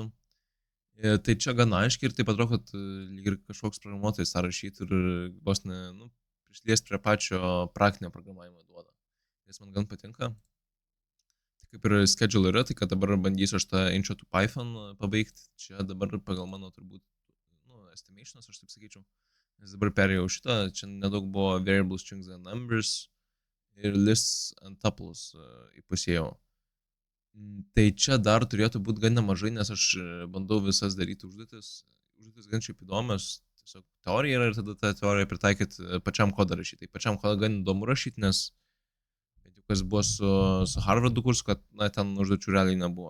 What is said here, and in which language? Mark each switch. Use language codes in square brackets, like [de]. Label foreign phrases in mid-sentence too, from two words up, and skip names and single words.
[lt] Tai čia gana aiškiai ir taip atrodo, kad lyg ir kažkoks programuotojas tą rašytų ir vos ne, prisiliesti prie pačio praktinio programavimo duoda. Nes man gan patinka. Tai kaip ir schedule yra, tai kad dabar bandysiu aš tą [en] intro to Python [lt] pabaigti. Čia dabar pagal mano turbūt, estimations, aš taip sakyčiau. Nes dabar perėjau šitą, čia nedaug buvo [en] variables, strings and numbers [lt] ir [en] lists and tuples [lt] įpusėjau. Tai čia dar turėtų būti gan nemažai, nes aš bandau visas daryti užduotis. Užduotis gan šiaip įdomios. Tiesiog teorija yra ir tada tą teoriją pritaikyti pačiam kodą rašyti. Tai pačiam kodą gan įdomu rašyti, nes kas buvo su Harvardu kursu, kad ten užduočių realiai nebuvo.